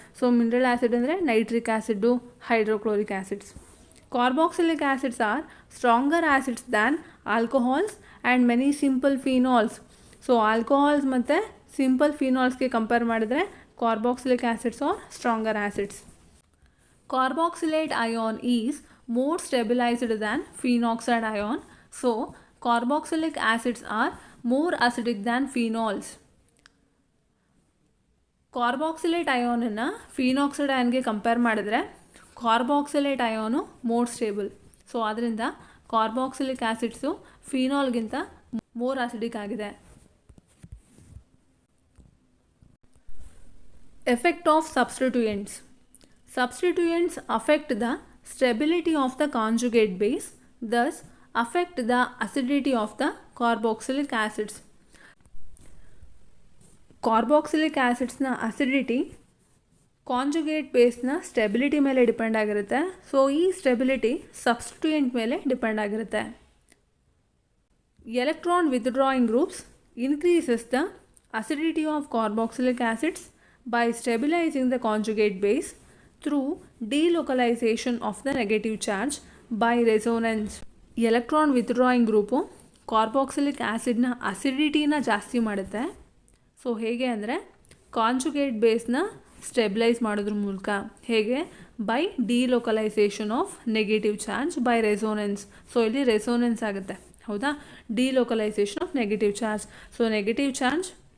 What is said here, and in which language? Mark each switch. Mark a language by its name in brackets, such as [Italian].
[Kannada] So mineral acid ಅಂದರೆ nitric acid, hydrochloric acids. [English] Carboxylic acids are stronger acids than alcohols and many simple phenols. [Kannada] So alcohols ಮತ್ತು simple ಫಿನಾಲ್ಸ್ಗೆ compare ಮಾಡಿದರೆ carboxylic acids [English] Are stronger acids. Carboxylate ion is more stabilized than phenoxide ion. So carboxylic acids are more acidic than phenols. [Kannada] ಕಾರ್ಬಾಕ್ಸಿಲೇಟ್ ಅಯಾನನ್ನು phenoxide ಅಯಾನ್ಗೆ compare ಮಾಡಿದ್ರೆ ಕಾರ್ಬಾಕ್ಸಿಲೇಟ್ ಅಯಾನು [English] More stable. [Kannada] So ಆದ್ದರಿಂದ carboxylic acids ಫಿನಾಲ್ಗಿಂತ more acidic ಆಗಿದೆ. [English] Effect of substituents. Substituents affect the stability of the conjugate base, thus affect the acidity of the carboxylic acids. [Kannada] Carboxylic acidsನ acidity conjugate ಬೇಸ್ನ stability ಮೇಲೆ depend ಆಗಿರುತ್ತೆ. So ಈ stability substituent ಮೇಲೆ depend ಆಗಿರುತ್ತೆ. [English] Electron withdrawing groups increases the acidity of carboxylic acids by stabilizing the conjugate base through delocalization of the negative charge by resonance. [Kannada] Electron withdrawing group carboxylic ಆ್ಯಸಿಡ್ನ ಅಸಿಡಿಟಿನ ಜಾಸ್ತಿ ಮಾಡುತ್ತೆ. So ಹೇಗೆ ಅಂದರೆ conjugate ಬೇಸ್ನ stabilise ಮಾಡೋದ್ರ ಮೂಲಕ. ಹೇಗೆ? [English] By delocalization of negative charge by resonance. [Kannada] So ಇಲ್ಲಿ resonance ಆಗುತ್ತೆ, ಹೌದಾ? [English] Delocalization of negative charge. [Kannada] So negative charge.